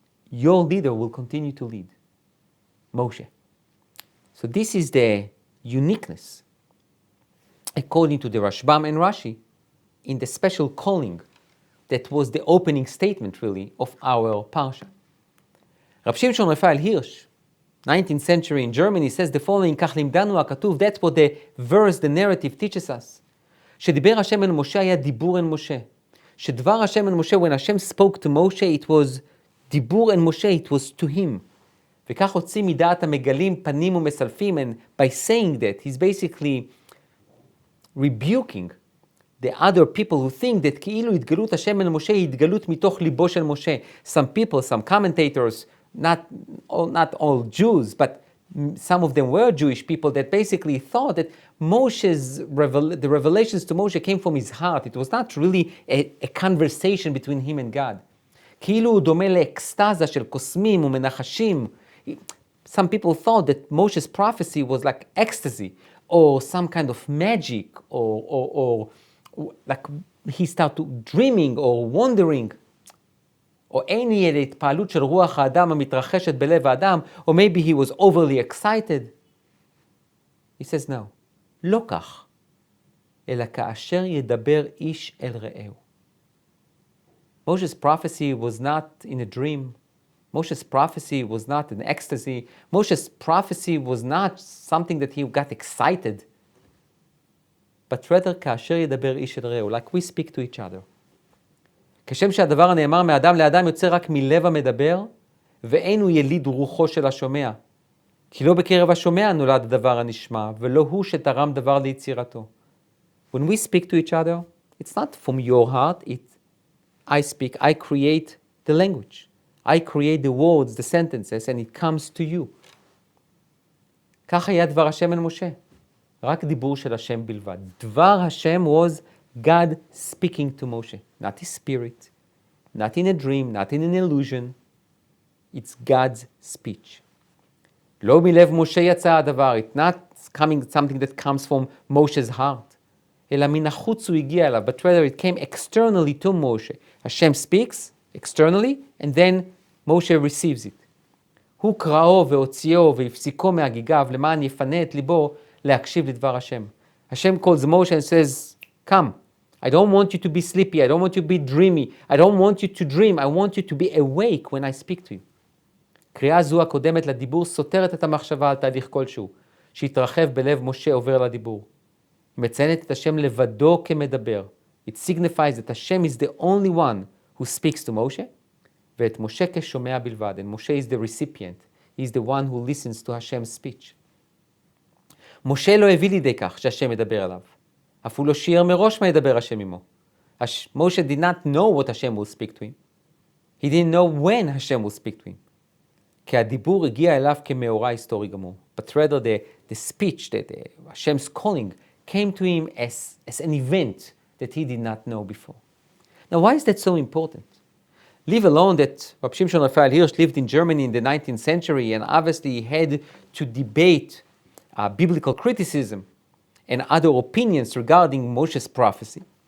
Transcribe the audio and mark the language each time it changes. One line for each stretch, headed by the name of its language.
English: Your leader will continue to lead, Moshe. So this is the uniqueness, according to the Rashbam and Rashi, in the special calling that was the opening statement, really, of our parsha. Rabbi Shimshon Raphael Hirsch, 19th century in Germany, says the following,
Hebrew: כך לימדנו הכתוב,
English: that's what the verse, the narrative teaches us.
Hebrew: שדיבר השם אל משה היה דיבור אל משה. שדבר השם אל משה,
English: when Hashem spoke to Moshe, it was
Hebrew: דיבור אל משה,
English: it was to him.
Hebrew: וכך הוציא מדעת המגלים פנים ומסלפים,
English: and by saying that, he's basically rebuking the other people who think that
Hebrew: כאילו התגלות השם אל משה היא התגלות מתוך ליבו של משה.
English: Some people, some commentators, not all Jews, but some of them were Jewish people that basically thought that the revelations to Moshe came from his heart. It was not really a conversation between him and God.
Hebrew: כאילו הוא דומה לאקסטזה של קוסמים ומנחשים.
English: Some people thought that Moshe's prophecy was like ecstasy, or some kind of magic, or like he started dreaming or wandering.
Hebrew: או אין היא אל התפעלות של רוח האדם המתרחשת בלב האדם,
English: or maybe he was overly excited. He says no,
Hebrew: לא כך, אלא כאשר ידבר איש אל רעהו.
English: Moshe's prophecy was not in a dream. Moshe's prophecy was not an ecstasy. Moshe's prophecy was not something that he got excited. But rather,
Hebrew: כאשר ידבר איש אל רעהו,
English: like we speak to each other.
Hebrew: כשם שהדבר הנאמר מאדם לאדם יוצא רק מלב המדבר, ואין הוא יליד רוחו של השומע. כי לא בקרב השומע נולד הדבר הנשמע, ולא הוא שתרם דבר ליצירתו.
English: When we speak to each other, it's not from your heart, I speak, I create the language. I create the words, the sentences, and it comes to you.
Hebrew: כך היה דבר השם אל משה. רק דיבור של השם בלבד. דבר השם
English: was God speaking to Moshe, not his spirit, not in a dream, not in an illusion. It's God's speech.
Hebrew: לא מלב משה יצא הדבר.
English: It's not coming something that comes from Moshe's heart.
Hebrew: אלא מן החוץ הוא הגיע אליו,
English: but rather it came externally to Moshe. Hashem speaks externally, and then Moshe receives it.
Hebrew: הוא קראו והוציאו והפסיקו מהגיגיו למען יפנה את ליבו להקשיב לדבר השם.
English: Hashem calls Moshe and says, come. I don't want you to be sleepy. I don't want you to be dreamy. I don't want you to dream. I want you to be awake when I speak to you.
Hebrew: קריאה זו הקודמת לדיבור סותרת את המחשבה על תהליך כלשהו, שהתרחב בלב משה עובר לדיבור. מציינת את השם לבדו כמדבר.
English: It signifies that Hashem is the only one who speaks to Moshe,
Hebrew: ואת משה כשומע בלבד.
English: And Moshe is the recipient. He is the one who listens to Hashem's speech.
Hebrew: משה לא הביא לידי כך שהשם מדבר עליו. אף הוא לא שיער מראש מה ידבר השם עמו.
English: Moshe did not know what Hashem will speak to him. He didn't know when Hashem will speak to him.
Hebrew: כי הדיבור הגיע אליו כמאורע היסטורי גמור.
English: But rather the speech, Hashem's calling, came to him as an event that he did not know before. Now, why is that so important? Leave alone that Rabbi Shimshon Raphael Hirsch lived in Germany in the 19th century and obviously had to debate biblical criticism and other opinions regarding Moshe's prophecy.